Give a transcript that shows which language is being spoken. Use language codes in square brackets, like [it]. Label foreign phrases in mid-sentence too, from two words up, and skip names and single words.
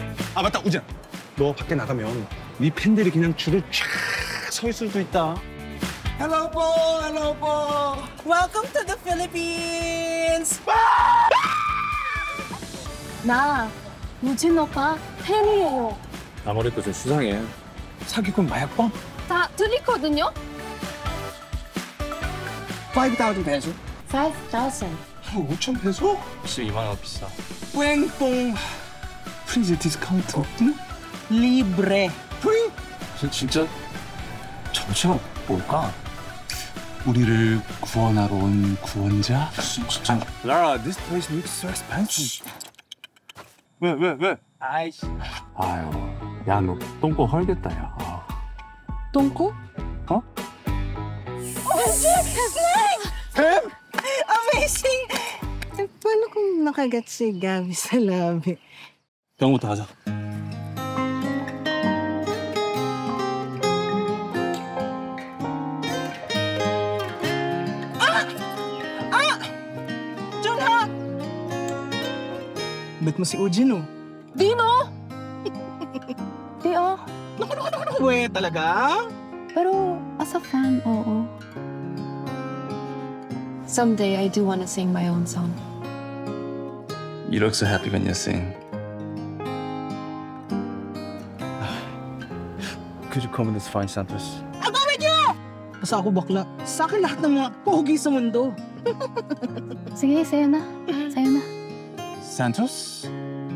[ko] 아 맞다 우진아, 너 밖에 나가면 네 팬들이 그냥 줄을 쫙 서 있을 수도 있다. [en] Hello po! Hello po! Welcome to the Philippines! [ko] 나 우진 오빠 팬이에요. 아무래도 좀 수상해. 사기꾼 마약범? 다 들리거든요? [en] 5,000 peso? 5,000. [ko] 5천 페소? 12만 원 비싸. Pwengpong [en] please discount. [tl] libre. [ko] 프리? 진짜 정체가 뭘까? 우리를 구원하러 온 구원자? 진짜. [en] Lara, this place looks so expensive. [ko] 왜? 아이씨. 아유, 야, 너 똥꼬 헐겠다, 야. 아. 똥꼬? 어? [en] Amazing! [tl] Eh, paano kung nakagat si Gabi sa labi? [ko] 병원부터 가자. Junha! [tl] Bet mo si Ujin, oh. Dino! Di oh. We, talaga? Pero [en] as a fan, [tl] oo. [en] Someday I do want to sing my own song. You look so happy when you sing. Could you come in this fine Santos? [tl] Basta ako bakla. Sa akin lahat ng mga pogi sa mundo. Sige, sa'yo na. Sa'yo na. Santos?